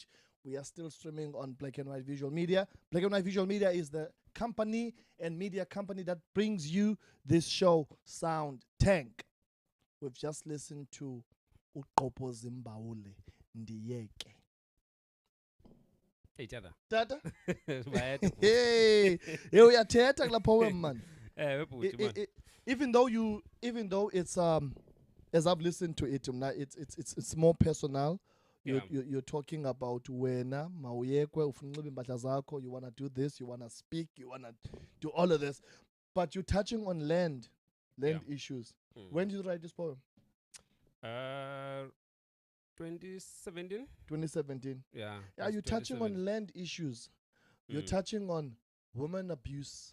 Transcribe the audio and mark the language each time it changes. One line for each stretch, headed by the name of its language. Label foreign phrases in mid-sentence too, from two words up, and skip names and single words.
English: We are still streaming on Black and White Visual Media. Black and White Visual Media is the company and media company that brings you this show, Sound Tank. We've just listened to Gqobhoz'imbawula Ndiyeke. Each other.
Xhosa: Tata? Hey, uyathetha kula poem man.
English: Even though it's as I've listened to it, it's more personal. You're talking about
Xhosa: wena mawuyekwe ufuna unxiba impahla zakho,
English: you want to do this, you want to speak, you want to do all of this, but you're touching on land issues. When did you write this poem? 2017. 2017. Yeah, you're touching on land issues. You're touching on women abuse.